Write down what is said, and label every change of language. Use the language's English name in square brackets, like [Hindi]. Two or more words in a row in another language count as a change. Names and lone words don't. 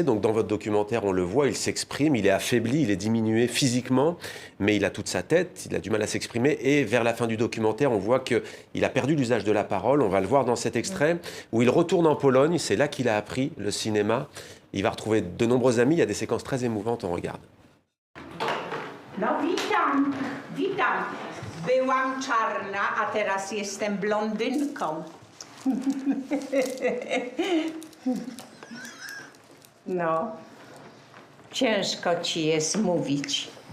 [French] Donc dans votre documentaire, on le voit, il s'exprime, il est affaibli, il est diminué physiquement, mais il a toute sa tête, il a du mal à s'exprimer. Et vers la fin du documentaire, on voit qu'il a perdu l'usage de la parole. On va le voir dans cet extrait où il retourne en Pologne. C'est là qu'il a appris le cinéma. Il va retrouver de nombreux amis. Il y a des séquences très émouvantes. On regarde. [Polish] No witam. Byłam czarna, a teraz jestem blondynką. No, ciężko ci jest mówić.